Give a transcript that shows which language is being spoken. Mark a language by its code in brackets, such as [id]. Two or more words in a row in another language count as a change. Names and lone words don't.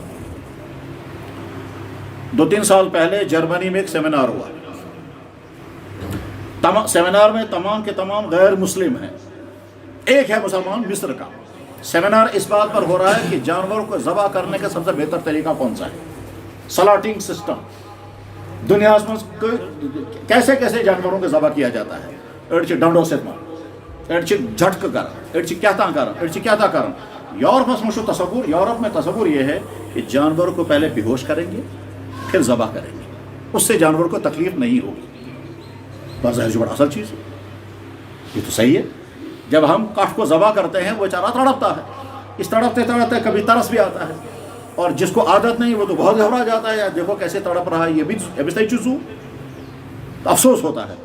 [ur] 2-3 سال پہلے جرمنی میں ایک سیمینار ہوا، سیمینار میں تمام کے تمام غیر مسلم ہیں، ایک ہے مسلمان مصر کا۔ سیمینار اس بات پر ہو رہا ہے کہ جانوروں کو ذبح کرنے کا سب سے بہتر طریقہ کون سا ہے، [en] slaughtering system, [ur] دنیا میں کیسے کیسے جانوروں کو ذبح کیا جاتا ہے، ڈنڈوں سے أڑ چھِ جھٹکہ کران، أڑ چھِ [ks] کیٛاہ کران، أڑ چھِ کیٛاہ کران۔ [ur] یورپس میں تصور، یورپ میں تصور یہ ہے کہ جانور کو پہلے بے ہوش کریں گے پھر ذبح کریں گے، اس سے جانور کو تکلیف نہیں ہوگی۔ بظاہر جو بڑا اصل چیز ہے، یہ تو صحیح ہے۔ جب ہم کاٹ کو ذبح کرتے ہیں وہ بیچارہ تڑپتا ہے، اس تڑپتے تڑپتے کبھی ترس بھی آتا ہے، اور جس کو عادت نہیں وہ تو بہت گھبرا جاتا ہے، یار دیکھو کیسے تڑپ رہا ہے، یہ بھی صحیح چیزوں، افسوس ہوتا ہے۔